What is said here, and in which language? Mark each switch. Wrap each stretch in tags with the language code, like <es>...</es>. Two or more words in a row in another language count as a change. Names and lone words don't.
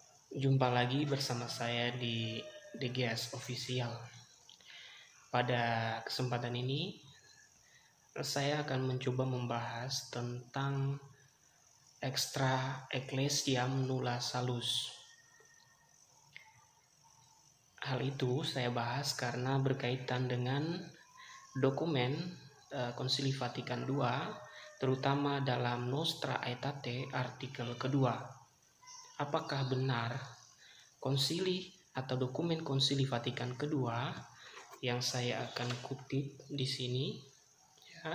<id>Jumpa lagi bersama saya di DGS Official. Pada kesempatan ini, saya akan mencoba membahas tentang</id> <la>extra ecclesiam nulla salus.</la> <id>Hal itu saya bahas karena berkaitan dengan dokumen Konsili Vatikan II, terutama dalam Nostra Aetate artikel kedua. Apakah benar konsili atau dokumen Konsili Vatikan kedua yang saya akan kutip di sini, ya.</id>